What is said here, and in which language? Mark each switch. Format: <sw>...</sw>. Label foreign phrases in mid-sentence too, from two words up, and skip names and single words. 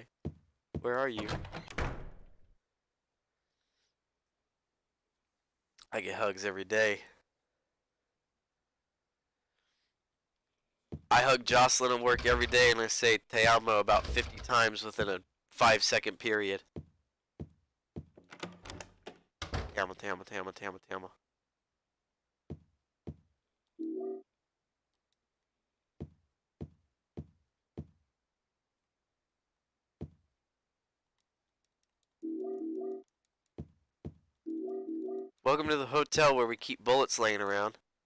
<en>Where are you? I get hugs every day. I hug Jocelyn at work every day and I say</en> <es>te amo</es> <en>about 50 times within a 5-second period.</en> <es>Te amo, te amo, te amo, te amo, te amo.</es> <en>Welcome to the hotel where we keep bullets laying around.</en>